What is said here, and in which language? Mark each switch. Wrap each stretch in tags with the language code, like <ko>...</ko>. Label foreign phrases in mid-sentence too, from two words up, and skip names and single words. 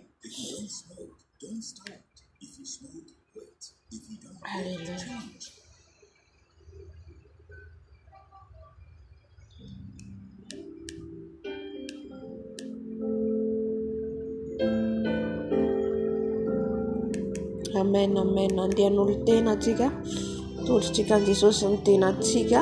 <en>Don't start. If you smoke, wait. If you don't, Hallelujah. change. Amen, amen.</en> <mg>Andehan'olo tena atsika. Todritsika an' Jesosy ny tena atsika.</mg>